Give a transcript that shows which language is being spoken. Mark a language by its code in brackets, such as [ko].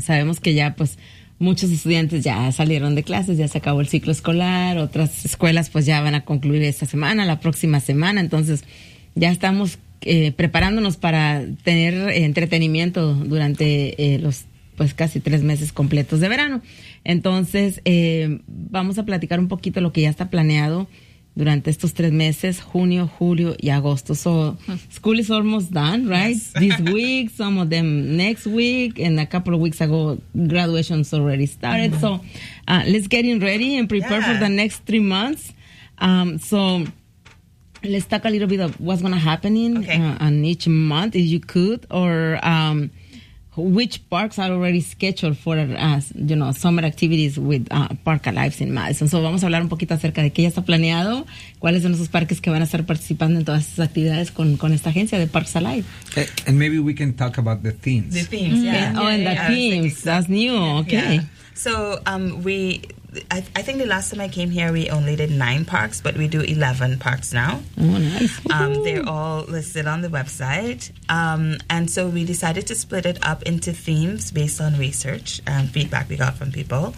[es] Sabemos que ya, pues, muchos estudiantes ya salieron de clases, ya se acabó el ciclo escolar, otras escuelas pues ya van a concluir esta semana, la próxima semana, entonces ya estamos preparándonos para tener entretenimiento durante los pues casi 3 meses completos de verano. Entonces vamos a platicar un poquito lo que ya está planeado durante estos 3 meses, junio, julio y agosto. [en] So, school is almost done, right? Yes. This week, some of them next week, and a couple of weeks ago, graduation's already started. So, let's get in ready and prepare for the next 3 months. So, let's talk a little bit of what's going to happen on each month, if you could, or which parks are already scheduled for, you know, summer activities with Park Alive in Madison. [es] So vamos a hablar un poquito acerca de qué ya está planeado, cuáles son esos parques que van a estar participando en todas esas actividades con esta agencia de Parks Alive. [en] And maybe we can talk about the themes. The themes, themes, that's new, So I think the last time I came here, we only did 9 parks, but we do 11 parks now. Oh, nice. They're all listed on the website. And so we decided to split it up into themes based on research and feedback we got from people.